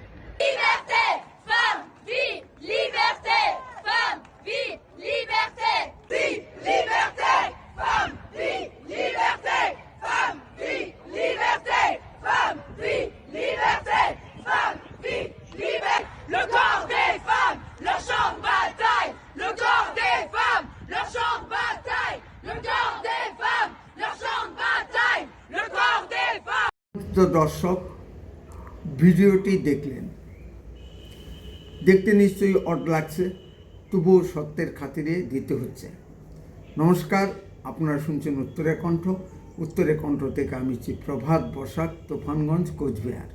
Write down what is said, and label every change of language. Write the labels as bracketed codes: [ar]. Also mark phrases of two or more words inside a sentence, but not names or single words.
[fr] Liberté, femme, vie, liberté, femme, vie, liberté, vie, liberté, femme, vie, liberté, femme, vie, liberté, femme, vie, liberté, femme, vie, liberté. Le corps des femmes, leur champ de bataille. Le corps des femmes, leur champ de bataille. Le corps des femmes, leur champ de bataille. Le corps des femmes. [bn] দর্শক ভিডিওটি দেখলেন, দেখতে নিশ্চয়ই অড লাগছে, তবুও সত্যের খাতিরে দিতে হচ্ছে। নমস্কার, আপনারা শুনছেন উত্তরের কণ্ঠ। উত্তরের কণ্ঠ থেকে আমি প্রভাত বসাক, তুফানগঞ্জ, কোচবিহার।